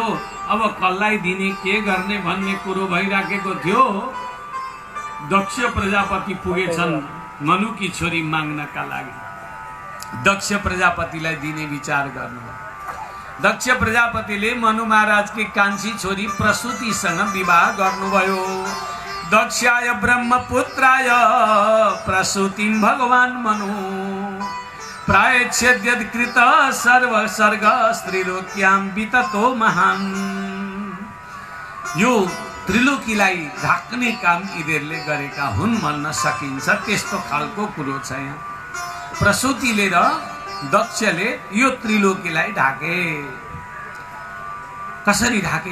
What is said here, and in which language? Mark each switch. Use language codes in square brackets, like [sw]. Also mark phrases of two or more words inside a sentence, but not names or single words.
[ne] अब कसलाई दिने के गर्ने भन्ने कुरो भइराखेको थियो। दक्ष प्रजापति पुगेछन् मनुकी छोरी माग्नका लागि। दक्ष प्रजापतिलाई दिने विचार गर्नुभयो। दक्ष प्रजापतिले मनु महाराजकी कान्छी छोरी प्रसूतिसँग विवाह गर्नुभयो। [sa] दक्षाय ब्रह्मपुत्राय प्रसूतिं भगवान् मनु प्रायच्छेद्यकृत सर्वसर्ग स्त्रीलोक्यां विततो महान्। [ne] यो त्रिलोकीलाई ढाक्ने काम यिनीहरूले गरेका हुन् भन्न सकिन्छ। त्यस्तो खालको कुरो छ यहाँ। प्रसूतिले र दक्षले यो त्रिलोकीलाई ढाके। कसरी ढाके?